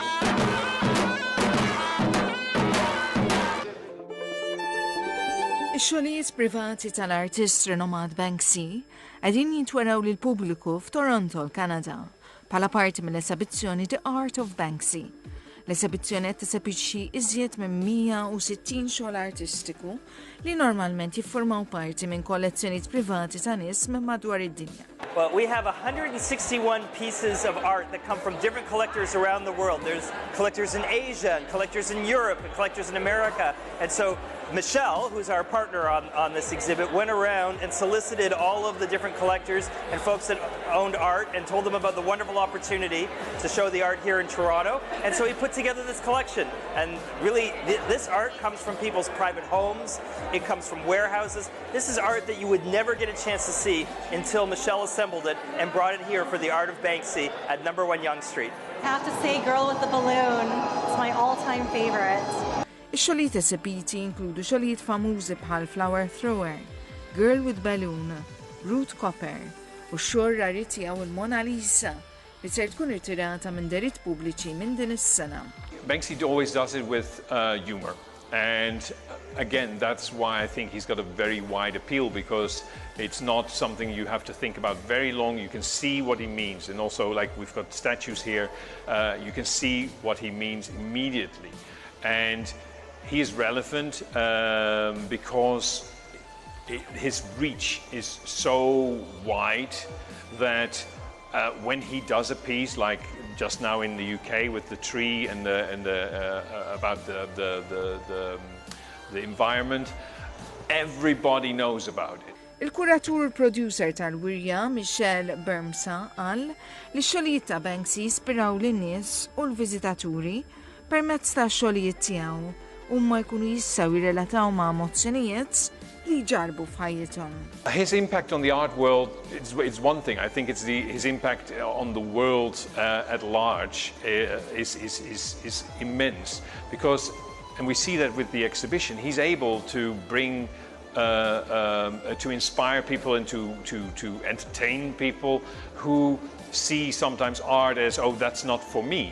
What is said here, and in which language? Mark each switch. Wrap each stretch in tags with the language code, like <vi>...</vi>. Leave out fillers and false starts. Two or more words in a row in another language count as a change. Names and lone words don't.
<mt>Ix-xogħlijiet privati tal-artist renomat Banksy qegħdin jintweraw lil pubbliku f'Toronto, Kanada, bħala parti mill-esabizzjoni The Art of Banksy. L-esibizzjoni qed tisebixxi iżjed minn 160 xogħol artistiku li normalment jiffurmaw parti minn kollezzjonijiet privati ta' nies minn madwar id-dinja.</mt> <en>Well, we have 161 pieces of art that come from different collectors around the world. There's collectors in Asia, and collectors in Europe, and collectors in America. And so Michelle, who's our partner on this exhibit, went around and solicited all of the different collectors and folks that owned art and told them about the wonderful opportunity to show the art here in Toronto. And so he put together this collection. And really, this art comes from people's private homes. It comes from warehouses. This is art that you would never get a chance to see until Michelle assembled it and brought it here for the Art of Banksy at No. 1 Yonge Street. I have to say Girl with the Balloon. It's my all-time favorite.</en> <mt>Ix-xogħlijiet esibiti jinkludu xogħlijiet famużi bħal Flower Thrower, Girl with Balloon, Root Copper u x-xogħol rari tiegħu il-Mona Lisa li ser tkun irtirata minn deriet pubbliċi minn din is-sena.</mt> <en>Banksy always does it with humor. And again, that's why I think he's got a very wide appeal, because it's not something you have to think about very long. You can see what he means. And also, like we've got statues here, you can see what he means immediately. And he is relevant because his reach is so wide that when he does a piece, like just now in the UK with the tree and about the environment, everybody knows about it.</en> <mt>Il-kuratur u l-producer tal-wirja Michelle Bermsa qal li x-xogħlijiet ta' Banksy jispiraw lin-nies u l-viżitaturi permezz ta' xogħlijiet tiegħu huma jkunu jistgħu jirrelataw ma' emozzjonijiet li jġarbu f'ħajjithom.</mt> <en>His impact on the art world is one thing. I think it's his impact on the world at large is immense, because, and we see that with the exhibition, he's able to bring to inspire people and to entertain people who see sometimes art as, oh, that's not for me.</en>